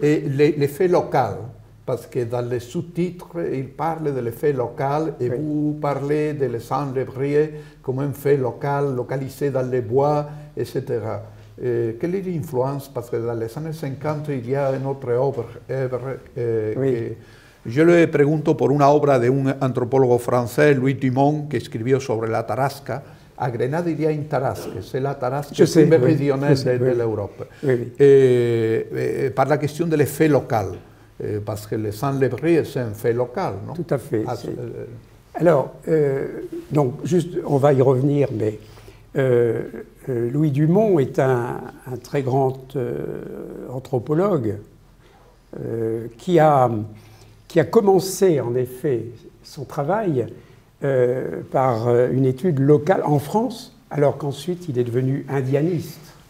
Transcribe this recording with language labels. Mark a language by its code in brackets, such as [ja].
[fr] Et l'effet local. Parce que dans les sous-titres, il parle de l'effet local et oui. Vous parlez de l'enlébrier comme un fait local, localisé dans les bois, etc. Quelle est l'influence? Parce que dans les années 50, il y a une autre œuvre oui. [es] que je le pregunto por una obra de un antropólogo francés, Louis Dumont, que escribió sobre la Tarasca. [fr] A Grenade, il y a une Tarasque, c'est la Tarasque méridionale de l'Europe. Oui. Par la question de l'effet local. Parce que le sans-lébrier, c'est un fait local, non? Tout à fait. Alors, donc, juste, on va y revenir, mais Louis Dumont est un très grand anthropologue qui a commencé, en effet, son travail par une étude locale en France, alors qu'ensuite il est devenu indianiste.